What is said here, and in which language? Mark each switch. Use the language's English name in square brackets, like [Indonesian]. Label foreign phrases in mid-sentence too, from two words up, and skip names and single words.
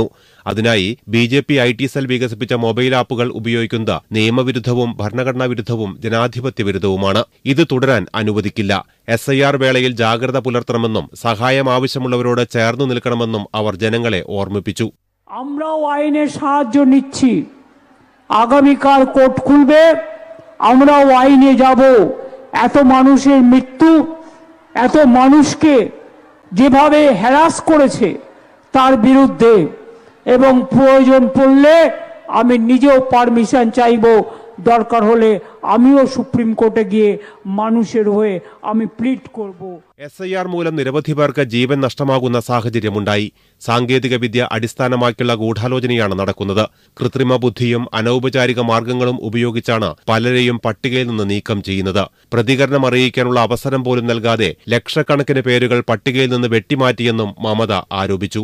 [Malayalam] അതിനായി BJP [English] IT cell [Malayalam] വികസിപ്പിച്ച മൊബൈൽ ആപ്പുകൾ ഉപയോഗിക്കുന്നത് നിയമവിരുദ്ധവും ഭരണഘടനാ വിരുദ്ധവും ജനാധിപത്യ വിരുദ്ധവുമാണ്. ഇത് തുടരാൻ അനുവദിക്കില്ല. SIR വേളയിൽ ജാഗ്രത പുലർത്തണമെന്നും സഹായം ആവശ്യമുള്ളവരോട് ചേർന്നു നിൽക്കണമെന്നും അവർ ജനങ്ങളെ ഓർമ്മിപ്പിച്ചു. [Bangla] আগামীকাল কোর্ট খুলবে, আমরাও আইনে যাব। এত মানুষের মৃত্যু, এত মানুষকে যেভাবে হ্যারাস করেছে তার বিরুদ্ধে, এবং প্রয়োজন পড়লে আমি নিজেও পারমিশন চাইব। দরকার হলে আমিও সুপ্রিম কোর্টে গিয়ে মানুষের হয়ে আমি প্লিড করব. [Malayalam] SIR മൂലം നിരവധി പേർക്ക് ജീവൻ നഷ്ടമാകുന്ന സാഹചര്യമുണ്ടായി. സാങ്കേതികവിദ്യ അടിസ്ഥാനമാക്കിയുള്ള ഗൂഢാലോചനയാണ് നടക്കുന്നത്. കൃത്രിമ ബുദ്ധിയും അനൗപചാരിക മാർഗങ്ങളും ഉപയോഗിച്ചാണ് പലരെയും പട്ടികയിൽ നിന്ന് നീക്കം ചെയ്യുന്നത്. പ്രതികരണം അറിയിക്കാനുള്ള അവസരം പോലും നൽകാതെ ലക്ഷക്കണക്കിന് പേരുകൾ പട്ടികയിൽ നിന്ന് വെട്ടിമാറ്റിയെന്നും മമത ആരോപിച്ചു.